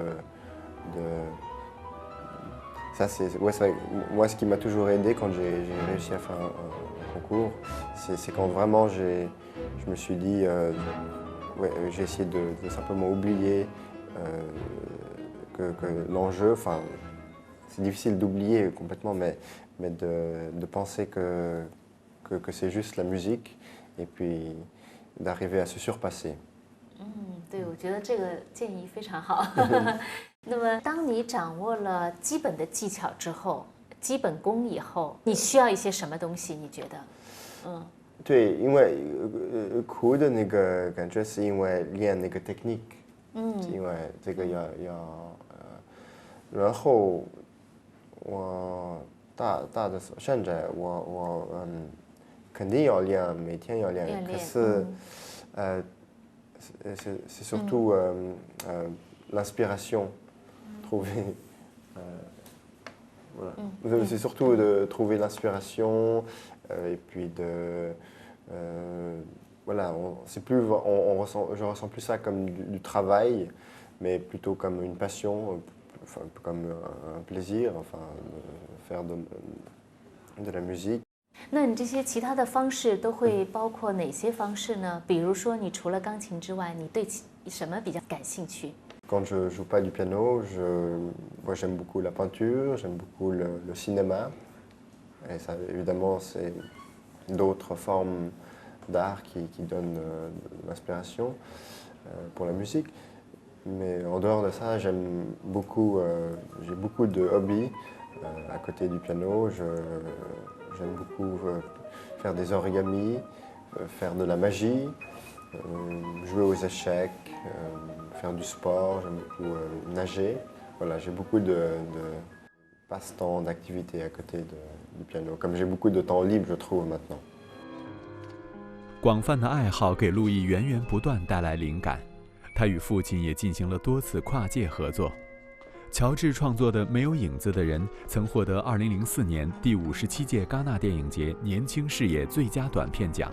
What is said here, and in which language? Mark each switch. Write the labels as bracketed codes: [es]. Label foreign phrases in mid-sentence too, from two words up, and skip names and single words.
[fr] ça c'est vrai, moi ce qui m'a toujours aidé quand j'ai réussi à faire un concours, c'est quand vraiment je me suis dit, j'ai essayé de simplement oublier que l'enjeu, c'est difficile d'oublier complètement, mais de penser que c'est juste la musique et puis d'arriver à se surpasser. [zh] 对，我觉得这个建议非常好。那么，当你掌握了基本的技巧之后，基本功以后，你需要一些什么东西？你觉得？对，因为苦的那个感觉是因为练那个 technique， 因为这个要然后我大的现在我肯定要练，每天要练，可是 [fr] c'est surtout l'inspiration, trouver voilà. C'est surtout de trouver l'inspiration et puis voilà, je ressens plus ça comme du travail, mais plutôt comme une passion, comme un plaisir, faire de la musique. [zh] 那你这些其他的方式都会包括哪些方式呢？比如说，你除了钢琴之外，你对什么比较感兴趣？ [fr] Quand je joue pas du piano, moi j'aime beaucoup la peinture, j'aime beaucoup le cinéma. Et ça, évidemment, c'est d'autres formes d'art qui donnent de l'inspiration pour la musique. Mais en dehors de ça, j'ai beaucoup de hobbies à côté du piano. J'aime beaucoup faire des origamis, faire de la magie, jouer aux échecs, faire du sport, j'aime beaucoup nager. Voilà, j'ai beaucoup de passe-temps, d'activités à côté du piano. Comme j'ai beaucoup de temps libre, je trouve maintenant. [zh] 广泛的爱好给路易源源不断带来灵感，他与父亲也进行了多次跨界合作。乔治创作的《没有影子的人》曾获得2004年第57届戛纳电影节年轻视野最佳短片奖。